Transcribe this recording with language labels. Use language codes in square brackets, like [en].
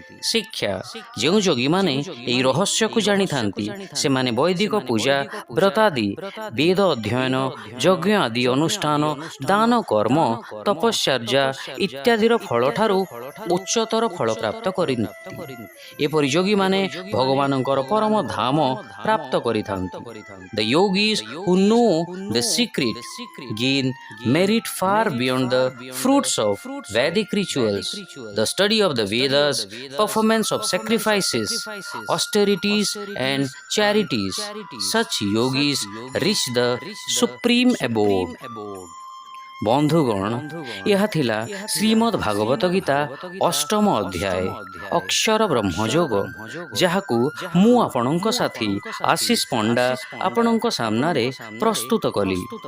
[or] ଶିକ୍ଷା, ଯେଉଁ ଯୋଗୀମାନେ ଏହି ରହସ୍ୟକୁ ଜାଣିଥାନ୍ତି ସେମାନେ ବୈଦିକ ପୂଜା, ବ୍ରତାଦି, ବେଦ ଅଧ୍ୟୟନ, ଯଜ୍ଞ ଆଦି ଅନୁଷ୍ଠାନ, ଦାନ କର୍ମ, ତପସ୍ୟାର୍ଜା ଇତ୍ୟାଦିର ଫଳଠାରୁ ଉଚ୍ଚତର ଫଳ ପ୍ରାପ୍ତ କରିଥାନ୍ତି। ଏପରି ଯୋଗୀମାନେ ଭଗବାନଙ୍କର ପରମ ଧାମ ପ୍ରାପ୍ତ କରିଥାନ୍ତି। [en] The yogis who know the secret gain merit far beyond the fruits of Vedic rituals, the study of the Vedas, performance of sacrifices, austerities and charities. Such yogis reach the supreme abode. [or] ବନ୍ଧୁଗଣ, ଏହା ଥିଲା ଶ୍ରୀମଦ୍ ଭାଗବତ ଗୀତା ଅଷ୍ଟମ ଅଧ୍ୟାୟ ଅକ୍ଷର ବ୍ରହ୍ମଯୋଗ, ଯାହାକୁ ମୁଁ ଆପଣଙ୍କ ସାଥୀ ଆଶିଷ ପଣ୍ଡା ଆପଣଙ୍କ ସାମ୍ନାରେ ପ୍ରସ୍ତୁତ କଲି।